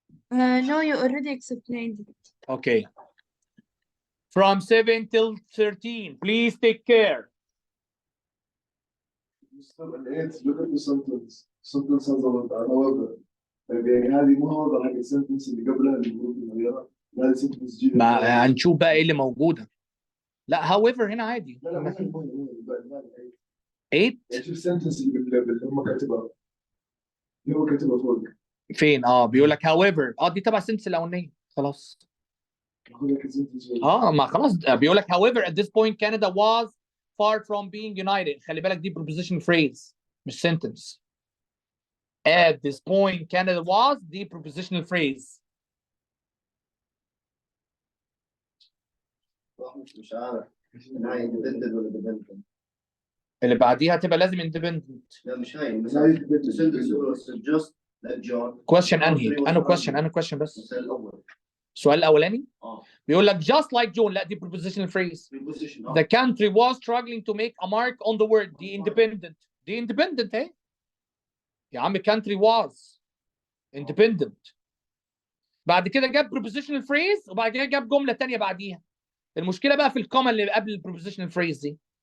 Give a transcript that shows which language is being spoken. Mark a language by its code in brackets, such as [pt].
[en] No, you already explained it. Okay. From 7 till 13 please take care. Mr. Eight, look at the sentence. Sentence has a however. [ar] يعني هذه ما هو حق السنتنس اللي قبلها اللي المفروض نغيرها. هذه سنتنس جديدة. ما هنشوف بقى ايه اللي موجوده. لا however هنا عادي. لا لا 8 يعني شوف السنتنس اللي هم كاتبها. اللي هو كاتبها فوق. فين؟ بيقول لك however دي تبع السنتنس الاولانيه خلاص. ما خلاص بيقول لك [en] however at this point Canada was far from being united. [ar] خلي بالك دي preposition phrase مش sentence. [en] At this point Canada was دي prepositional phrase. [ar] مش عارف هاي independent ولا dependent. اللي بعديها تبقى لازم independent. لا مش هاي مثلا [en] just let John. [ar] question انهي question بس. السؤال الأول. السؤال الاولاني اه بيقول لك [en] just like John. [ar] لا دي [en] prepositional phrase. preposition The country was struggling to make a mark on the word. [ar] دي independent اهي. يا عم country was independent. بعد كده جاب prepositional phrase وبعد كده جاب جمله ثانيه بعديها. المشكله بقى في الكوما اللي قبل البروبوزيشنال فريز دي.